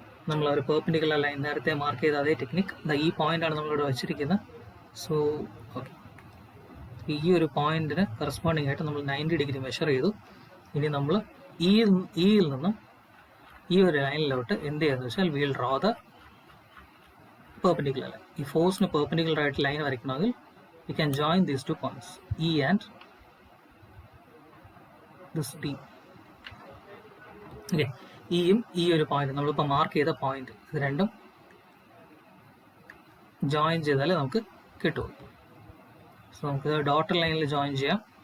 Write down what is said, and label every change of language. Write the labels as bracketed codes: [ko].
[ml] നമ്മൾ ഒരു perpendicular line നേരത്തെ മാർക്ക് ചെയ്ത അതേ ടെക്നിക്ക് ഈ പോയിന്റാണ് നമ്മളിവിടെ വെച്ചിരിക്കുന്നത്. സോ ഓക്കെ, ഈ ഒരു പോയിന്റിന് കറസ്പോണ്ടിങ് ആയിട്ട് നമ്മൾ 90 ഡിഗ്രി മെഷർ ചെയ്തു. ഇനി നമ്മൾ ഇയിൽ നിന്നും ഈ ഒരു ലൈനിലോട്ട് എന്ത് ചെയ്യുന്നത് വെച്ചാൽ [en] Will draw the perpendicular line. [ml] ഈ ഫോഴ്സിന് പെർപെൻഡിക്കുലർ ആയിട്ട് line വരയ്ക്കണമെങ്കിൽ [en] we can join these 2 points, E and this D. [ml] Okay, ഇയും ഈ ഒരു പോയിന്റ് നമ്മളിപ്പോൾ മാർക്ക് ചെയ്ത പോയിന്റ്, ഇത് രണ്ടും ജോയിൻ ചെയ്താലേ നമുക്ക് കിട്ടും. സോ നമുക്ക് ഡോട്ടർ ലൈനിൽ ജോയിൻ ചെയ്യാം.